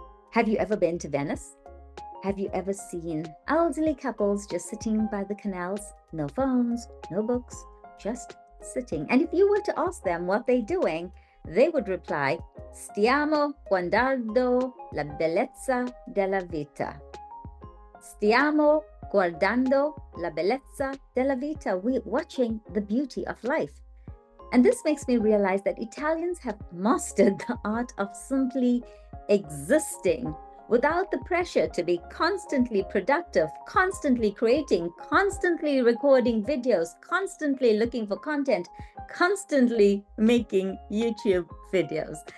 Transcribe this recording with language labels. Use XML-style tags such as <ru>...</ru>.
<en>Have you ever been to Venice? Have you ever seen elderly couples just sitting by the canals? No phones, no books, just sitting. And if you were to ask them what they're doing, they would reply,</en> <it>"Stiamo guardando la bellezza della vita." Stiamo guardando la bellezza della vita.</it> <en>We're watching the beauty of life. And this makes me realize that Italians have mastered the art of simply existing. without the pressure to be constantly productive, constantly creating, constantly recording videos, constantly looking for content, constantly making YouTube videos.</en>